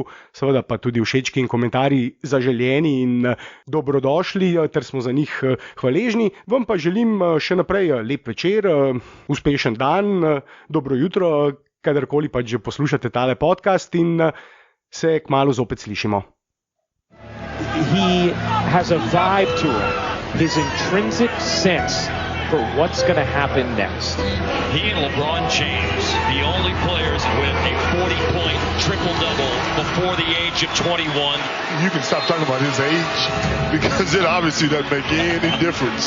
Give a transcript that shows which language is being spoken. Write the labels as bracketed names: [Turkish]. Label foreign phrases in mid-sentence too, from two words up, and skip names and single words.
[Slovenian] Seveda pa tudi všečki in komentarji zaželjeni in dobrodošli, ter smo za njih hvaležni. Vam pa želim še naprej lep večer, uspešen dan, dobro jutro, kadarkoli pa že poslušate tale podcast in se kmalu zopet slišimo. [English] He has a vibe to him, his intrinsic sense for what's going to happen next. He and LeBron James, the only players with a 40-point triple-double before the age of 21. You can stop talking about his age because it obviously doesn't make any difference.